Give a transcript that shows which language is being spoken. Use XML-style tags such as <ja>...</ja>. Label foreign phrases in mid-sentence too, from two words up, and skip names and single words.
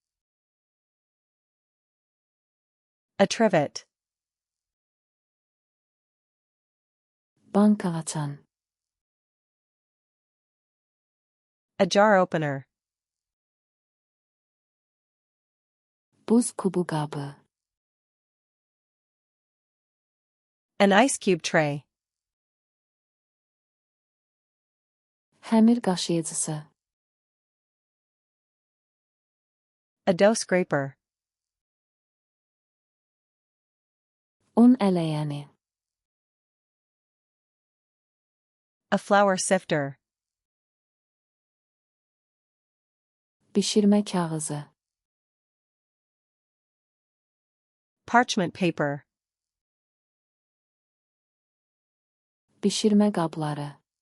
<en>A trivet.</en> <az>Banka açan.</az> <en>A jar opener.</en> <az>Buz kubu qabı.</az> <en>An ice cube tray.</en> <az>Həmir qaşıyıcısı.</az> <en>A dough scraper.</en> <az>Un ələyəni.</az> <en>A flour sifter.</en> <az>Bişirmə kağızı.</az> <en>Parchment paper.</en> <az>Bişirmə qabları.</az>